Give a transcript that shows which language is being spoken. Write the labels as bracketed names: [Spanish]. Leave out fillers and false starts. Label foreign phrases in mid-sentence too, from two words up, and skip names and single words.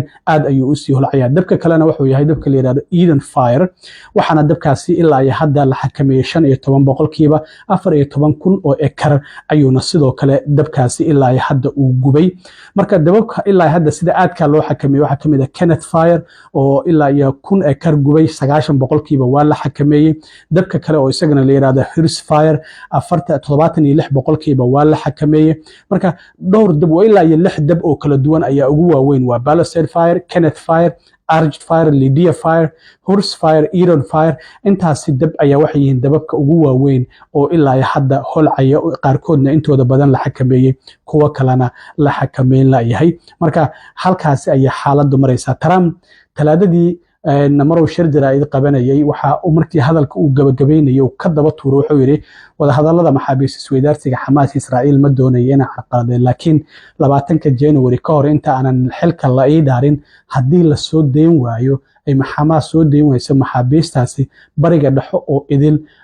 [Somali] aad ayuu usii holcayaa dabka kalena wuxuu yahay dabka la yidhahdo Eden fire waxaana dabkaasi ilaa iyo hadda la xakameeyey 15 boqolkiiba 14,000 oo ekar ayuuna sidoo kale dabkaasi ilaa iyo hadda uu gubay marka dababka ilaa hadda sida aadka loo xakameeyey waxaa kamid ah Kenneth fire oo ilaa iyo 1,000 ekar gubay 90 boqolkiiba waa la xakameeyey dabka kale oo isagana la yiraahdo Hearst fire 76 boqolkiiba waa la xakameeyey marka dhowr dab oo ilaa iyo 6 dab oo kala duwan ayaa ugu waaweyn waa Palisade fire Kenneth fire Argent fire Lydia fire Hearst fire Eden fire intaasi dab ayaa waxay yihiin dababka ugu waaweyn oo ilaa iyo hadda holcaya qaarkoodna intooda badan la xakameeyey kuwa kalena la xakameyn la yahay marka halkaasi ayaa xaaladdu maraysaa Trump talaadadii namarow shir jaraa'id qabanayay waxa uu markii hadalka uu gabagabeynayay uu ka daba tuuray wuxuu yiri wada hadallada maxaabiis isweydaarsiga Xamaas Israa'iil ma doonayeen inay carqaladeen laakiin 20 January ka hor inta aanan xilka la ii dhaarin haddii la soo deyn waayo ay Xamaas soo deyn wayso maxaabiistaasi bariga dhaxo oo idil